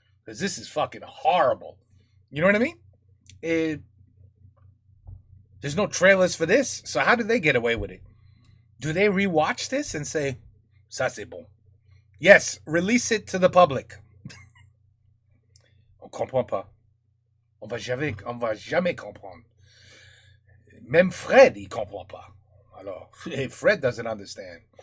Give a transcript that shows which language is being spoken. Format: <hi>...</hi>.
<en>Because this is fucking horrible. You know what I mean? There's no trailers for this. So how do they get away with it? Do they rewatch this and say,</en> <fr>ça c'est bon?</fr> <en>Yes, release it to the public.</en> <fr>On comprend pas. On va jamais comprendre. Même Fred, il comprend pas.</fr> <en>Alors, Fred doesn't understand.</en>